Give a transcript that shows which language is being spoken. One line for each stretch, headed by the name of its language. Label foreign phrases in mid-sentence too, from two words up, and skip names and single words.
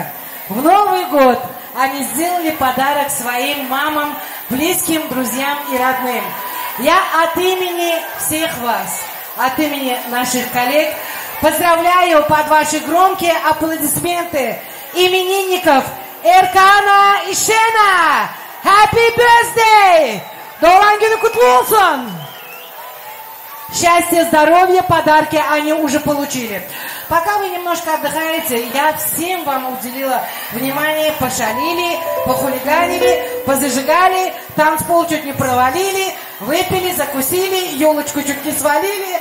Russian: В Новый год они сделали подарок своим мамам, близким, друзьям и родным. Я от имени всех вас, от имени наших коллег поздравляю под ваши громкие аплодисменты именинников Эркана и Шена.
English: Happy birthday!
Turkish: Doğan günü kutlu olsun!
Russian: Счастья, здоровья, подарки они уже получили. Пока вы немножко отдыхаете, я всем вам уделила внимание, пошалили, похулиганили, позажигали, танцпол чуть не провалили, выпили, закусили, елочку чуть не свалили.